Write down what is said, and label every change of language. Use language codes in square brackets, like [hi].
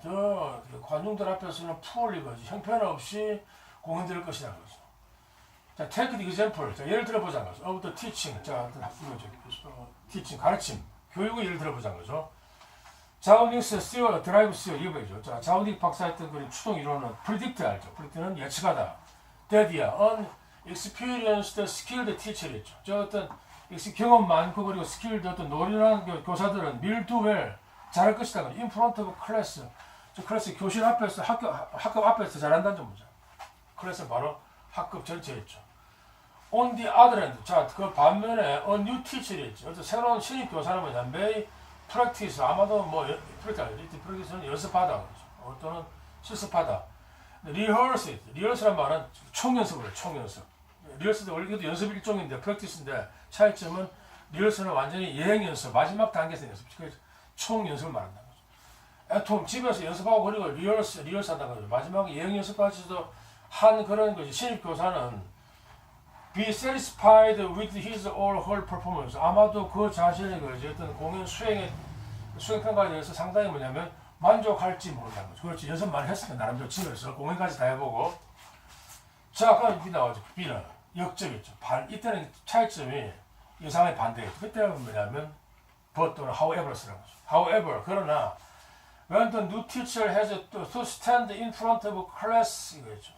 [ko] 더 관중들 앞에서는 풀 이거지. 형편없이 공연될 것이라는 거죠. [en] 자, take the example. [ko] 자, 예를 들어보자는 거죠. [en] of the teaching. [ko] 자, 이거죠. teaching, 가르침. 교육의 예를 들어보자는 거죠. 자우닉스 스티어 드라이브 스티어 이거죠. 자, 자우닉 박사 했던 그 추동 이론은 predict 알죠. predict는 예측하다. that이야. [en] unexperienced skilled teacher이죠. [ko] 저 어떤 경험 많고 그리고 skilled 어떤 노련한 교사들은 [en] will do well [ko] 잘할 것이다. [en] in front of class. [ko] 저 클래스 교실 앞에서 학급 앞에서 잘한다는 점이죠. 클래스 바로 학급 전체였죠. [en] On the other hand, [ko] 자, 그 반면에 [en] a new teacher [ko] 이 있죠. 어떤 새로운 신입 교사는 뭐냐, [en] may practice, [ko] 아마도 뭐 practice는 연습하다, 또는 실습하다. rehearse란 말은 총연습을 해요, 총연습. 리허설도 원래 이것도 연습 일종인데, practice인데 차이점은 리허설은 완전히 예행 연습, 마지막 단계에서 연습, 총 연습을 말한다는 거죠. [en] at home, [ko] 집에서 연습하고 그리고 리허설한다는 거죠. 마지막 예행 연습까지도 한 그런 거지. 신입 교사는 [en] be satisfied with his or her performance. [ko] 아마도 그 자신의 어떤 공연 수행평가에 대해서 상당히 뭐냐면 만족할지 모른다는 거죠. 그렇지. 연습 많이 했으니까 나름대로 집에서 공연까지 다 해보고. 자, 그럼 B 나오죠. B는 역적이죠. 이때는 차이점이 예상의 반대겠죠. 그때는 뭐냐면 [en] but [ko] 또는 however라는 거죠. [en] however, [ko] 그러나 [en] when the new teacher has to stand in front of class 이거죠.